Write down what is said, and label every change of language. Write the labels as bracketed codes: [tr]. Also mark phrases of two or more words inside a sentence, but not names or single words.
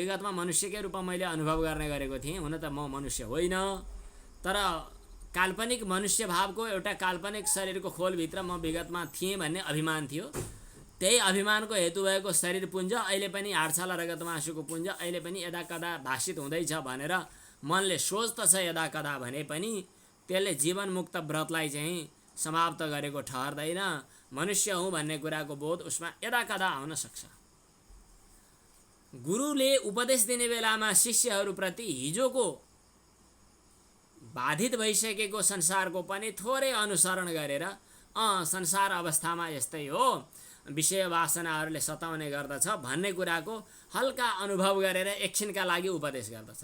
[ne] विगतमा मनुष्यकै रूपमा मैले अनुभव गर्ने गरेको थिएँ। हुन त म मनुष्य होइन, तर काल्पनिक मनुष्य भावको एउटा काल्पनिक शरीरको खोलभित्र म विगतमा थिएँ भन्ने अभिमान थियो। त्यही अभिमानको हेतु भएको शरीर पुञ्ज अहिले पनि हाडछाला रगत मासुको पुञ्ज अहिले पनि यदा कदा भाषित हुँदैछ भनेर मनले सोच त छ यदा कदा भने पनि त्यसले जीवन मुक्त व्रतलाई चाहिँ समाप्त गरेको ठहर्दैन। मनुष्य हुँ भन्ने कुराको बोध उसमा यदा कदा आउन सक्छ। गुरुले उपदेश दिने बेलामा शिष्यहरूप्रति हिजोको बाधित भइसकेको संसारको पनि थोरै अनुसरण गरेर संसार अवस्थामा यस्तै हो, विषय वासनाहरूले सताउने गर्दछ भन्ने कुराको हल्का अनुभव गरेर एकछिनका लागि उपदेश गर्दछ।